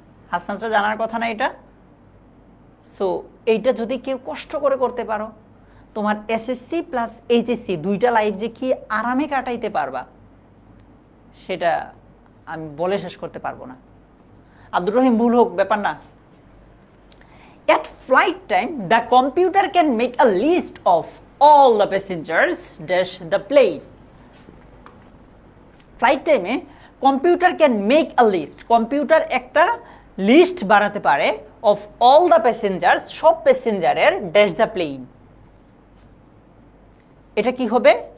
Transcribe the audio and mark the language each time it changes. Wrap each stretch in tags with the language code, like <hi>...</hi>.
<bn>হাসনাতটা জানার কথা না এটা? সো এইটা যদি কেউ কষ্ট করে করতে পারো, তোমার এসএসসি প্লাস এইচএসসি দুইটা লাইফ যে কি আরামে কাটাইতে পারবা সেটা আমি বলে শেষ করতে পারবো না। আব্দুর রহিম ভুল হোক ব্যাপার না।</bn> <en>At flight time, the computer can make a list of all the passengers dash the plane. Flight time এ computer can make a list,</en> <bn>computer একটা লিস্ট বানাতে পারে</bn> <en>of all the passengers,</en> <bn>সব প্যাসেঞ্জারের</bn> <en>Dash the plane.</en> <bn>এটা কি হবে?</bn>